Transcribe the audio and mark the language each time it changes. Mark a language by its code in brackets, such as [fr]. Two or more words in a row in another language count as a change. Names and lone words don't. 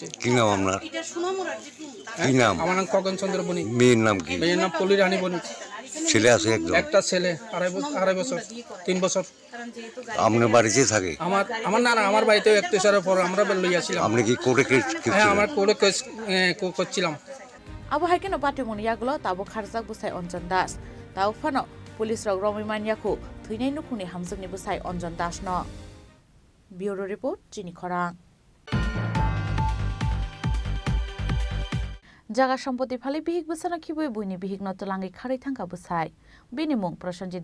[bn] কি নাম আপনার কি নাম আমার নাম খগন চন্দ্র বণিক মেয়ের নাম কি মেয়ের নাম পলি রানী বণিক ছেলে আছে একজন একটা ছেলে আড়াই বছর 3 বছর আপনার বাড়িতে থাকে আমার না আমার বাড়িতেও একতেসারের পর আমরা বের লইয়াছিলাম আপনি কি কোর্টে কেস হ্যাঁ আমার কোর্টে কেস করছিলাম [trp] Abo haikino patimoni yagulo tabo kharjak busai onjon das tau phano police rok romi maniaku thuinai nukuni hamjangni busai onjon das no [en] Bureau Report [trp] Chini Khorang Jaga Sampoti Phali Bihik Busana Kibui Buini Bihik no Tulangi Kharai Thangka Busai Binimung Prosenjit